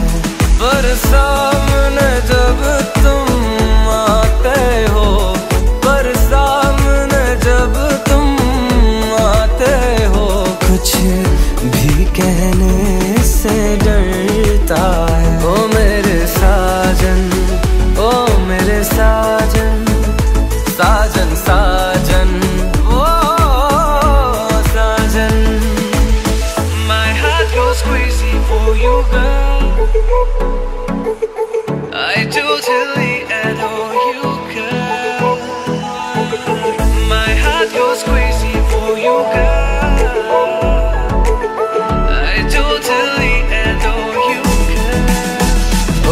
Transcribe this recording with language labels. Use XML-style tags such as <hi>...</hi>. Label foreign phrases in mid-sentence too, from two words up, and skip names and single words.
<hi>पर सामने जब तुम आते हो, पर सामने जब तुम आते हो, कुछ भी कहने से डरता है। ओ मेरे साजन, ओ मेरे साजन, साजन साजन, ओ साजन।</hi> <en>My heart goes crazy for you, girl. I totally adore you, girl. My heart goes crazy for you, girl. I totally adore you, girl.</en>